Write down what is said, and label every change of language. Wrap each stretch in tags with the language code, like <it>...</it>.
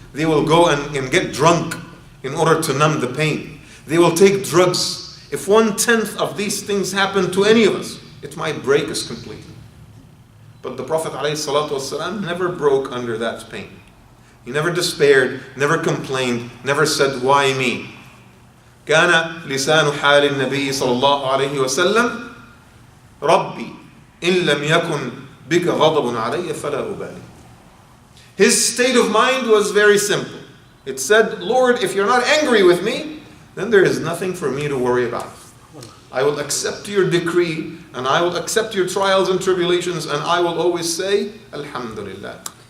<en>They will go and get drunk in order to numb the pain. They will take drugs. If 1/10 of these things happen to any of us, it might break us completely. But the Prophet ﷺ never broke under that pain. He never despaired, never complained, never said, why me?</en> <ar>كان لسان حال النبي صلى الله عليه وسلم ربي إن لم يكن بك غضب علي فلا أبالي.</ar> <en>His state of mind was very simple. It said, Lord, if you're not angry with me, then there is nothing for me to worry about. I will accept your decree, and I will accept your trials and tribulations, and I will always say, Alhamdulillah.</en>